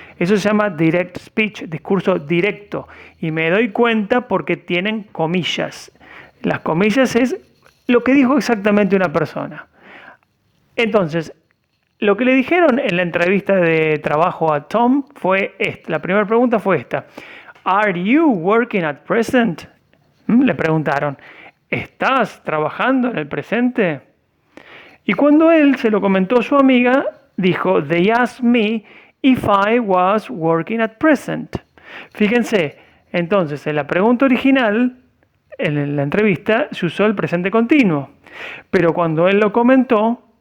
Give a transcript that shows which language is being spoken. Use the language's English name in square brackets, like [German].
[Spanish] Eso se llama direct speech, discurso directo. Y me doy cuenta porque tienen comillas. Las comillas es lo que dijo exactamente una persona. Entonces, lo que le dijeron en la entrevista de trabajo a Tom fue esta. La primera pregunta fue esta. [English] Are you working at present? [Spanish] Le preguntaron. ¿Estás trabajando en el presente? Y cuando él se lo comentó a su amiga, dijo: [English] They asked me if I was working at present. [Spanish] Fíjense, entonces en la pregunta original, en la entrevista, se usó el presente continuo. Pero cuando él lo comentó,